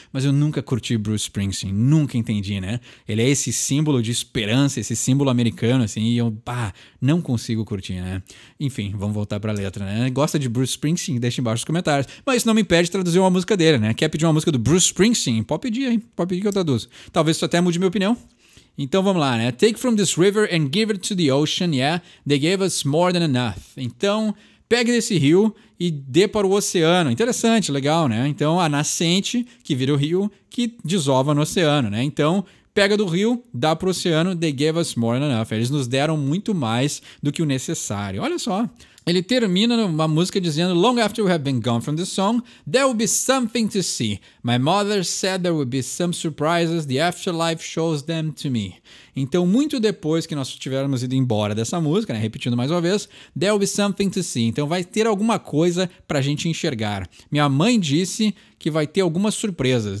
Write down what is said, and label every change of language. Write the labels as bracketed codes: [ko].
[pt] Mas eu nunca curti Bruce Springsteen, nunca entendi, né? Ele é esse símbolo de esperança, esse símbolo americano, assim, e eu, não consigo curtir, né? Enfim, vamos voltar pra letra, né? Gosta de Bruce Springsteen? Deixa embaixo nos comentários. Mas isso não me impede de traduzir uma música dele, né? Quer pedir uma música do Bruce Springsteen? Pode pedir, hein? Pode pedir que eu traduzo. Talvez isso até mude minha opinião. Então vamos lá, né? [en] Take from this river and give it to the ocean, yeah? They gave us more than enough. [pt] Então, pegue desse rio e dê para o oceano. Interessante, legal, né? Então, a nascente que vira o rio que desova no oceano, né? Então, pega do rio, dá para o oceano, [en] they gave us more than enough. [pt] Eles nos deram muito mais do que o necessário. Olha só. Ele termina uma música dizendo [en] long after we have been gone from the song, there will be something to see. My mother said there will be some surprises. The afterlife shows them to me. [pt] Então, muito depois que nós tivermos ido embora dessa música, né, repetindo mais uma vez, [en] there will be something to see. [pt] Então, vai ter alguma coisa pra gente enxergar. Minha mãe disse que vai ter algumas surpresas.